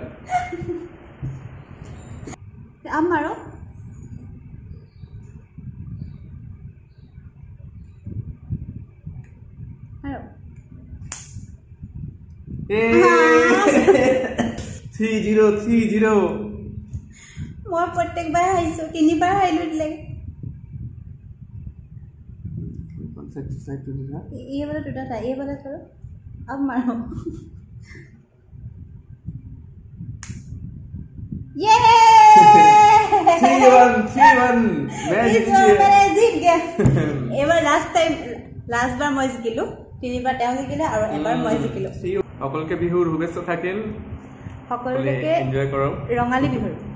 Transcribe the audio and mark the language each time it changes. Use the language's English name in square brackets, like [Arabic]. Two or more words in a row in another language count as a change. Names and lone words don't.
[Hindi] अब मारो मारो 3-0 [Assamese] মই প্ৰত্যেকবাৰ হাইছো তিনিবাৰ হাইলো দিলে [English] side to [Hindi] दूसरा ये वाला टूटा था ये वाला करो अब मारो [Assamese] এবাৰ লাষ্ট বাৰ মই জিকিলো 3 বাৰ তেওঁ জিকিলে আৰু এবাৰ মই জিকিলো সকলোকে বিহুৰ শুভেচ্ছা থাকিল সকলোকে এনজয় কৰক ৰঙালী বিহুৰ